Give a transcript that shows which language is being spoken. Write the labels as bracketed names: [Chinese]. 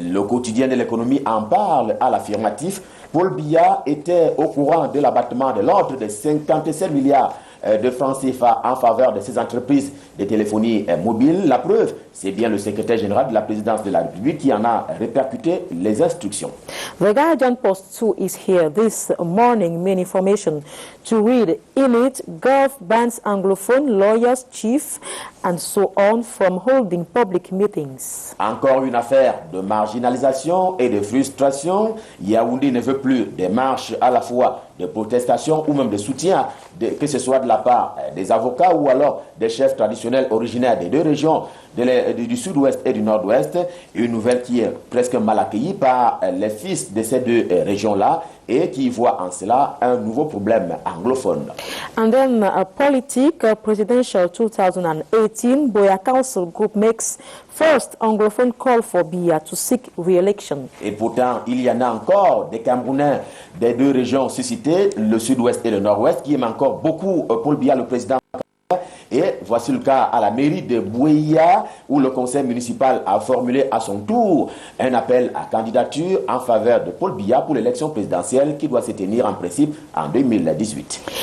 [French] Le quotidien de l'économie en parle à l'affirmatif. Paul Biya était au courant de l'abattement de l'ordre de 57 milliards de francs CFA en faveur de ces entreprises de téléphonie mobile. La preuve, c'est bien le secrétaire général de la présidence de la République qui en a répercuté les instructions. [English] The Guardian Post 2 is here this morning. Main information to read in it: Gov bans Anglophone lawyers, chief, and so on from holding public meetings. [French] Encore une affaire de marginalisation et de frustration. Yaoundé ne veut plus des marches à la fois de protestation ou même de soutien, que ce soit de la part des avocats ou alors des chefs traditionnels originaires des deux régions, du sud-ouest et du nord-ouest. Une nouvelle qui est presque mal accueillie par les fils de ces deux régions-là et qui voit en cela un nouveau problème anglophone. [English] And then politics, presidential 2018, Boya Council Group makes first anglophone call for Biya to seek re-election. [French] Et pourtant, il y en a encore des Camerounais des deux régions suscitées, le sud-ouest et le nord-ouest, qui aiment encore beaucoup Paul Biya, le président. Et voici le cas à la mairie de Bouéya, où le conseil municipal a formulé à son tour un appel à candidature en faveur de Paul Biya pour l'élection présidentielle qui doit se tenir en principe en 2018.